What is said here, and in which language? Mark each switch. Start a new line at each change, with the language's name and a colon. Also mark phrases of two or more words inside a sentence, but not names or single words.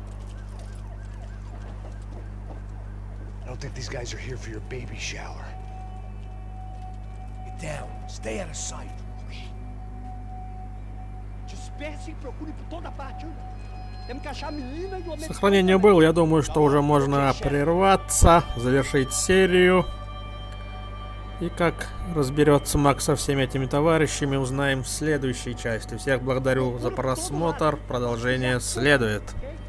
English: I don't think these guys are here for your baby shower. down. Stay out of sight.
Portuguese: Disperse e procure por toda parte. Temos que achar a menina e o americano.
Russian: Сохранение было, я думаю, что уже можно прерваться, завершить серию. И как разберется Макс со всеми этими товарищами, узнаем в следующей части. Всех благодарю за просмотр, продолжение следует.